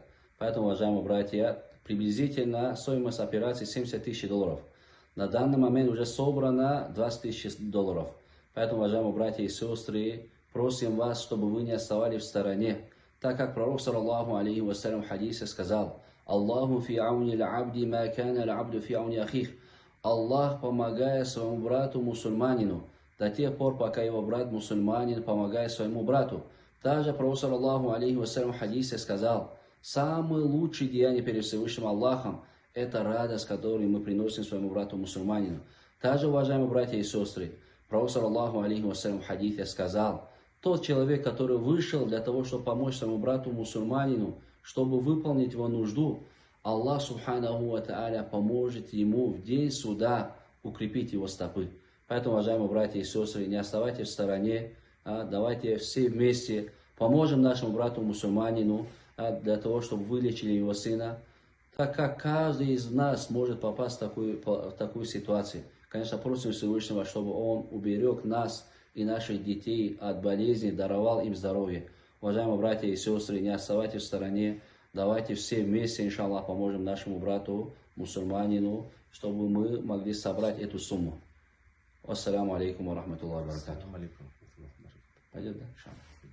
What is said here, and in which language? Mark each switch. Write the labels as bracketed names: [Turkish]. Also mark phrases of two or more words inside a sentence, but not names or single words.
[Russian] Поэтому, уважаемые братья, приблизительно стоимость операции $70 тысяч. На данный момент уже собрано $20 тысяч. Поэтому, уважаемые братья и сестры, просим вас, чтобы вы не оставались в стороне. Так как пророк, [Arabic] صلى الله عليه وسلم, [Russian] в хадисе сказал: [Arabic] «الله في عون العبد ما كان العبد في عون أخيه». [Russian] Аллах помогает своему брату мусульманину до тех пор, пока его брат мусульманин помогает своему брату. Также пророк, [Arabic] صلى الله عليه وسلم, [Russian] в хадисе сказал: самое лучшее деяние перед Всевышним Аллахом — это радость, которую мы приносим своему брату мусульманину. Также, уважаемые братья и сестры, пророк, [Arabic] صلى الله عليه وسلم, [Russian] в хадисе сказал: тот человек, который вышел для того, чтобы помочь своему брату мусульманину, чтобы выполнить его нужду, Аллах [Arabic] سبحانه وتعالى [Russian] поможет ему в день суда укрепить его стопы. Поэтому, уважаемые братья и сестры, не оставайтесь в стороне, давайте все вместе поможем нашему брату мусульманину для того, чтобы вылечили его сына, так как каждый из нас может попасть в такую ситуацию. Конечно, просим Всевышнего, чтобы Он уберег нас и наших детей от болезней, даровал им здоровье. Уважаемые братья и сестры, не оставайтесь в стороне, давайте все вместе, иншаллах, поможем нашему брату мусульманину, чтобы мы могли собрать эту сумму. [Arabic] السلام عليكم ورحمة الله وبركاته. [Russian] Пойдет, да?